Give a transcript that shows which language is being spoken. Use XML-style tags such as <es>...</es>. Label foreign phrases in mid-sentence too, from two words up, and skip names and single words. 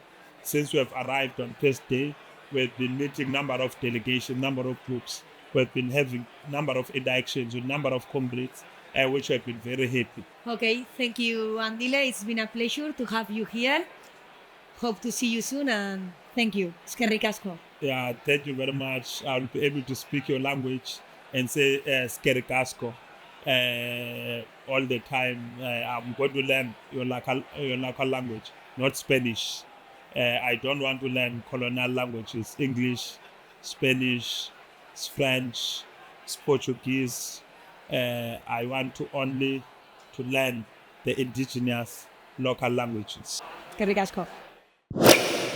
<en>Since we have arrived on first day, we've been meeting number of delegations, number of groups. We've been having number of inductions with number of comrades, which have been very happy. Okay, thank you, Andile. It's been a pleasure to have you here. Hope to see you soon, and thank you.</en> <eu>Eskerrik asko.</eu> <en>Yeah, thank you very much. I'll be able to speak your language and say</en> <eu>eskerrik asko</eu> <en>all the time. I'm going to learn your local language, not Spanish. I don't want to learn colonial languages, English, Spanish, French, Portuguese. I want to only to learn the indigenous local languages.</en> <eu>Eskerrik asko.</eu>